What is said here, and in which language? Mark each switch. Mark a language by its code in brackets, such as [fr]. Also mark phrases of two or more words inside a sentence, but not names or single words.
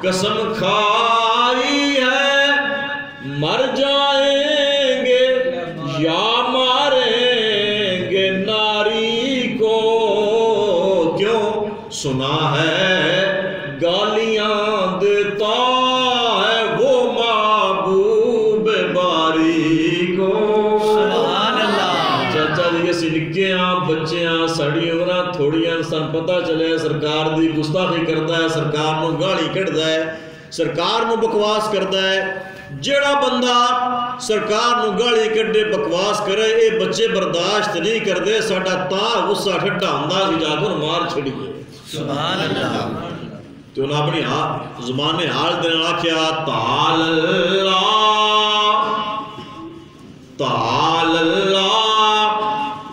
[ur] قسم کھائی ہے مر جائیں گے یا ماریں گے ناری کو. کیوں؟ سنا ہے گالیاں دیتا ہے وہ محبوب باری کو. سبحان اللہ. [pa] چاچا جی اسی نکے ہاں بچے ہاں ساڑی عمراں تھوڑیاں سن پتہ چلے سرکار دی گستاخی کردا ہے, سرکار نو گالی کڈدا ہے, سرکار نو بکواس کردا ہے. جیڑا بندہ سرکار نو گالی کڈے بکواس کرے اے بچے برداشت نہیں کردے. ساڈا تاں غصہ ٹھڈا ہوندا سی جا کے مار چھڑیے. سبحان اللہ. تو انہاں اپنی زبان حال دے نال آکھیا [ar] تعال اللہ تعال اللہ